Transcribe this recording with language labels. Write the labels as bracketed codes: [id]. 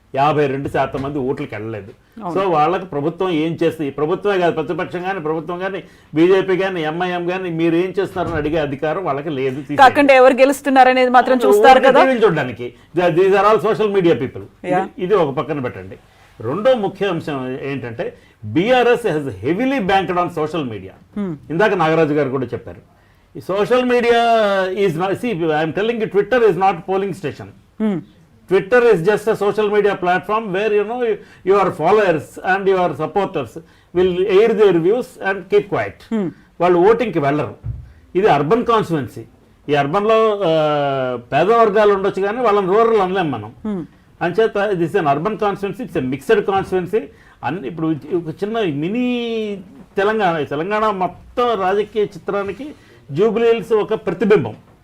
[te] 52% మంది ఓట్లకి వెళ్ళలేదు. సో వాళ్ళకి ప్రభుత్వం ఏం చేస్తుంది, ప్రభుత్వమే కాదు ప్రతిపక్షం కానీ ప్రభుత్వం కానీ బీజేపీ కానీ ఎంఐఎం కానీ మీరు ఏం చేస్తున్నారని అడిగే అధికారం వాళ్ళకి లేదు. కాకుండా ఎవరు గెలుస్తున్నారు అనేది మాత్రం చూస్తారు కదా చూడడానికి. [en] These are all social media people. [te] ఇది ఒక పక్కన పెట్టండి. రెండో ముఖ్య అంశం ఏంటంటే [en] BRS has heavily banked on social media. [te] ఇందాక నాగరాజు గారు కూడా చెప్పారు. [en] Social media is not, see, I am telling you, Twitter is not polling station. Twitter is just a social media platform where your followers and your supporters will air their views and keep quiet. [te] వాళ్ళు ఓటింగ్కి వెళ్ళరు. ఇది urban constituency. ఈ అర్బన్లో పేద వర్గాలు ఉండొచ్చు కానీ వాళ్ళని రూరల్ అనలేం మనం. అంచేత [en] This an urban constituency, it's a mixed constituency. [te] ఇప్పుడు ఒక చిన్న మినీ తెలంగాణ మొత్తం రాజకీయ చిత్రానికి జూబ్లీ హిల్స్ ఒక ప్రతిబింబం.